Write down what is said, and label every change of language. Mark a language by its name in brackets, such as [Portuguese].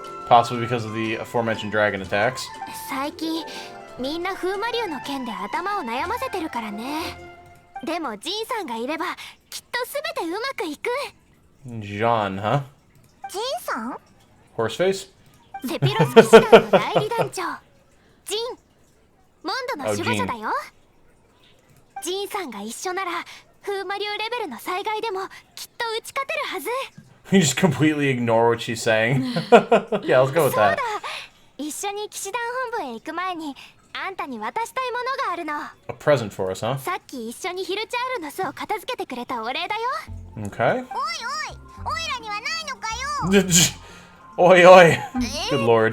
[English] Possibly because of the aforementioned dragon attacks. [Japanese] 最近みんな風魔竜の件で頭を悩ませてるからねでもジンさんがいればきっと全てうまくいく [English] John, huh? [Japanese] ジンさん [English] Horseface? [Japanese] セピロス騎士団の代理団長ジンモンドの守護者だよジンさんが一緒なら風魔竜レベルの災害でもきっと打ち勝てるはず [English] You just completely ignore what she's saying. Yeah, let's go with [Japanese] そうだ [English] that. [Japanese] 一緒に騎士団本部へ行く前にあんたに渡したいものがあるの [English] A present for us, huh? [Japanese] さっき一緒にヒルチャールの巣を片付けてくれたお礼だよ [English] Okay. [Japanese] おいおいおいらにはないのかよ [English] Oi, oi. Good lord.